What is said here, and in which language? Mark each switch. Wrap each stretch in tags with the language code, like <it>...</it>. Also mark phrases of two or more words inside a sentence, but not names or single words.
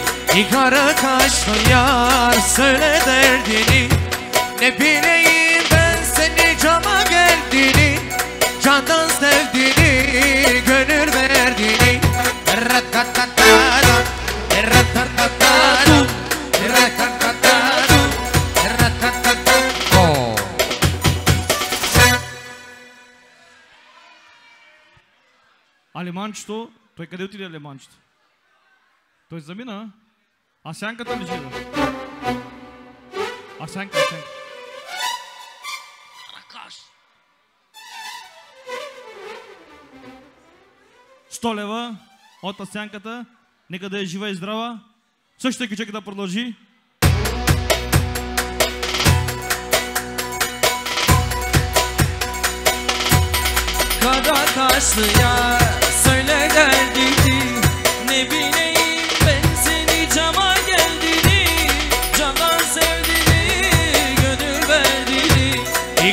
<tr>Kara kaşlı yar söyle derdini, ne bileyim ben seni cama geldiğini, candan sevdiğini, gönül verdiğini. Ratatatatam, ratatatatam, ratatatatam, ratatatam.</tr> <bg>Алиманчето, той къде отиде Алиманчето? Той замина, а сянката ли живе? А сянка. Ракаш! 100 лева от сянката, нека да е жива и здрава. Същия кючек да продължи.</bg> <tr>Kara kaşlı yar söyle derdini, ne bileyim ben seni cama geldiğini, candan sevdiğini, gönül verdiğini.</tr>